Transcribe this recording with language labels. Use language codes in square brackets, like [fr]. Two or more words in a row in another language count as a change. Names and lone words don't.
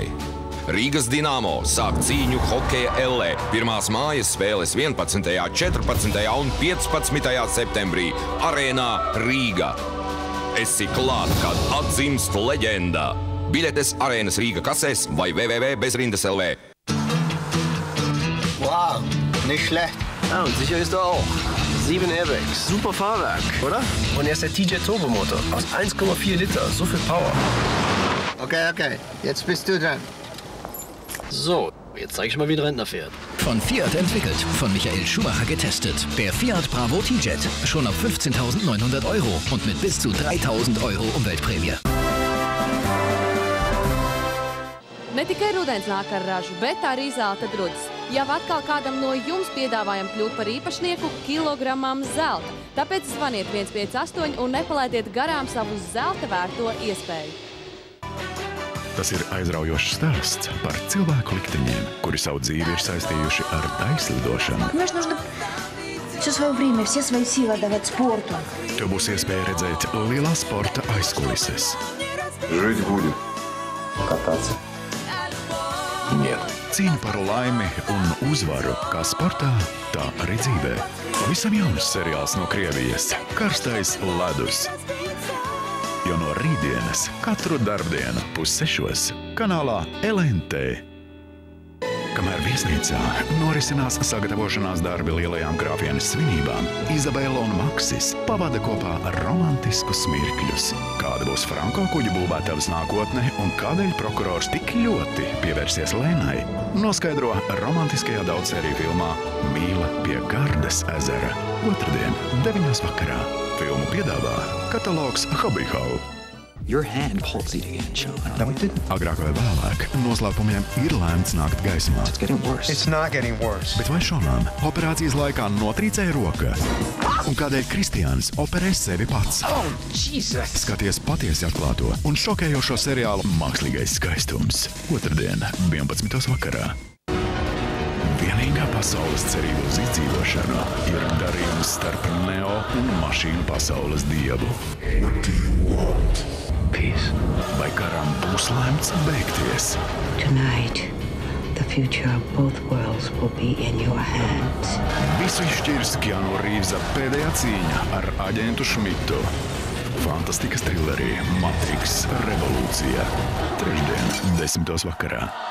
[lv] Rīgas Dinamo sāk cīņu hokeja ellē. Pirmās mājas spēles 11., 14. un 15. septembrī Arēnā Rīga. Esi klāt, kad atzimst leģenda. Biļetes Arēnas Rīga kasēs vai www.bezrindes.lv. [de] Wow, nicht schlecht. Ja, und sicher ist er auch. 7 Airbags. Super Fahrwerk, oder? Und er ist der TJ Turbomotor. Aus 1,4 Liter. So viel Power. Okay. Jetzt bist du dran. So, jetzt zeig ich mal, wie ein Rentner fährt. Von Fiat entwickelt, von Michael Schumacher getestet. Der Fiat Bravo T-Jet. Schon ab 15.900 € und mit bis zu 3.000 € Umweltprämie. [lv] Ne tikai rudens nāk ar ražu, bet arī zelta drudzes. Jau atkal kādam no jums piedāvājam kļūt par īpašnieku kilogramām zelta. Tāpēc zvaniet 158 un nepalaidiet garām savu zelta vērto iespēju. Tas ir aizraujošs stāsts par cilvēku likteņiem, kuri savu dzīvi ir saistījuši ar taislidošanu. [ru] Понимаешь, нужно все свое время, все свои силы отдавать спорту. [lv] Tev būs iespēja redzēt lielā sporta aizkulises. [ru] Жить будет. Кататься. Нет. [lv] Cīņa par laimi un uzvaru kā sportā, tā arī dzīvē. Visam jauns seriāls no Krievijas – Karstais ledus. Jo no rītdienas katru darbdienu 5:30 kanālā LNT. Kamēr viesnīcā norisinās sagatavošanās darbi lielajām grāfienes svinībām, Izabela un Maksis pavada kopā romantiskus mirkļus. Kāda būs Franko kuģu būvētavas nākotne un kādēļ prokurors tik ļoti pievērsies Lēnai, noskaidro romantiskajā daudzsēriju filmā Mīla pie Gardas ezera. Otrdien, 9:00 vakarā. Filmu piedāvā katalogs Hobby Hall. [en] Your hand palsied again, Sean. No, it didn't. [lv] Agrāk vai vēlāk noslēpumiem ir lēmts nākt gaismā. [en] It's getting worse. It's not getting worse. [lv] Bet vai Šonam operācijas laikā notrīcēja roka? Un kādēļ Kristiāns operē sevi pats? [en] Oh, Jesus! [lv] Skaties patiesi atklāto un šokējošo seriālu Mākslīgais skaistums. Otrdien, 11. vakarā. Vienīgā pasaules cerība uz izdzīvošanu ir darījums starp Neo un mašīnu pasaules dievu. Peace. Vai karam būs lēmts beigties? [en] Tonight, the future of both worlds will be in your hands. [lv] Visu izšķirs Keanu Reevesa pēdējā cīņa ar aģentu Šmitu. Fantastikas trilerī Matrix Revolūcija. Trešdien, 10. vakarā.